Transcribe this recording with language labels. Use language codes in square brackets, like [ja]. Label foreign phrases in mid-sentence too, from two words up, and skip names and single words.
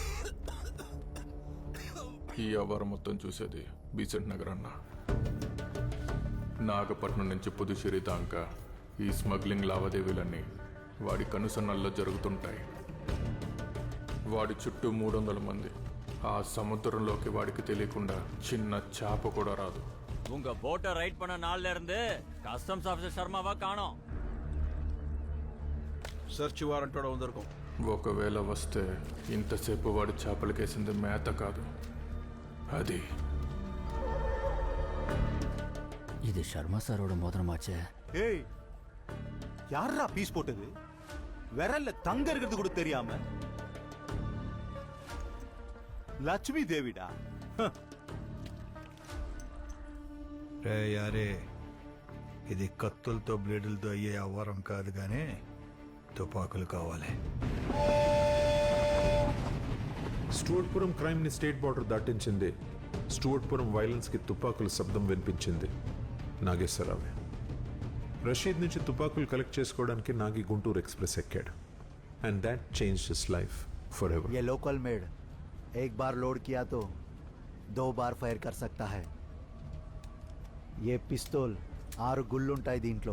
[te] ఈ వ్యవహారం మొత్తం చూసేది బీసెంట్ నగర్ అన్న. నాగపట్నం నుంచి పుదుచ్చేరి దాకా ఈ స్మగ్లింగ్ లావాదేవీలన్నీ వాడి కనుసన్నల్లో జరుగుతుంటాయి. వాడి చుట్టూ 300 మంది. ఆ సముద్రంలోకి వాడికి తెలియకుండా చిన్న చేప కూడా రాదు. [ta] உங்க போட்டை ரைட் பண்ண நாள்ல இருந்து [en] customs officer [ta] சர்மாவா காணோம். [en] search warrant [te] కూడా ఉందరుకో. ఒకవేళ వస్తే ఇంతసేపు వాడి చేపలకేసింది మేత కాదు, అది [ta] இது சர்மா சாரோட மோதிரமாச்சே. ஏய் யாரா பீஸ் போட்டது? விரல்ல தங்க இருக்கிறது கூட தெரியாம லட்சுமி தேவிடா. [te] రే యారే, ఇది కత్తులతో బ్లేడులతో అయ్యే వ్యవహారం కాదు కానీ తుపాకులు కావాలి. స్టూవర్ట్పురం క్రైమ్ ని [en] state border [te] దాటించింది. స్టూవర్ట్పురం వైలెన్స్ కి తుపాకుల శబ్దం వినిపించింది నాగేశ్వరరావే. రషీద్ నుంచి తుపాకులు కలెక్ట్ చేసుకోవడానికి నాగి గుంటూరు ఎక్స్ప్రెస్ ఎక్కాడు. [en] and that change his life for ever. [hi] ये [en] local made [hi] एक बार लोड किया तो 2 बार ఫైర్ कर सकता है. [te] ఏ పిస్తోల్ 6 గుళ్ళుంటాయి దీంట్లో.